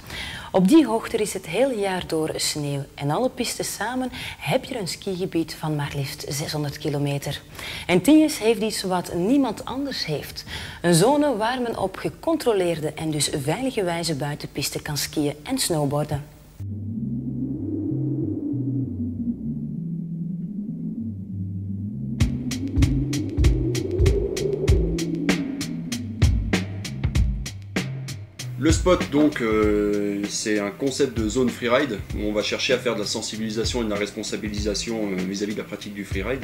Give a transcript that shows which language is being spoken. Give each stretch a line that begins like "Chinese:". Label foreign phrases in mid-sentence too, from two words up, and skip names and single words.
Dutch: Op die hoogte is het hele jaar door sneeuw en alle pistes samen heb je een skigebied van maar liefst 600 kilometer. En Tignes heeft iets wat niemand anders heeft. Een zone waar men op gecontroleerde en dus veilige wijze buiten piste kan skiën en snowboarden.
French: Le spot, donc, c'est un concept de zone freeride où on va chercher à faire de la sensibilisation et de la responsabilisation vis-à-vis de la pratique du freeride.